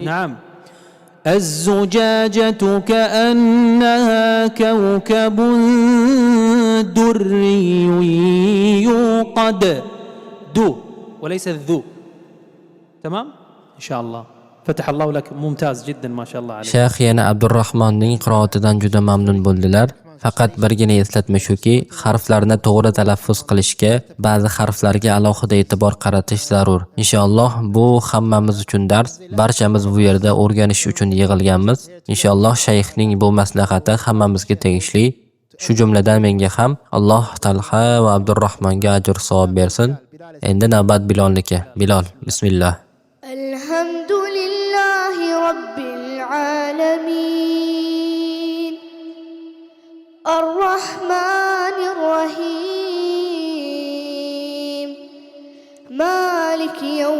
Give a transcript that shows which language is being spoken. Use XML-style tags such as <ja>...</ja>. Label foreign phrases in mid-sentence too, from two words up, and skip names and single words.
<ar>نعم، الزجاجة كأنها كوكب دري يوقد. دو وليس الذو. تمام إن شاء الله. فتح الله لك. ممتاز جدا ما شاء الله عليك.</ar> <uz>Shayx yana Abdurrahmonning qiroatidan juda mamnun bo'ldilar. Faqat birgina eslatma shuki, harflarni to'g'ri talaffuz qilishga, ba'zi harflarga alohida e'tibor qaratish zarur. Inshaalloh bu hammamiz uchun dars. Barchamiz bu yerda o'rganish uchun yig'ilganmiz. Inshaalloh shayxning bu maslahati hammamizga tegishli. Shu jumladan menga ham Alloh Talha va Abdurrahmonga ajr savob bersin. Endi navbat Bilolniki. Bilol, bismillah.</uz> <ar>الحمد لله رب العالمين الرحمن الرحيم مالك</ar>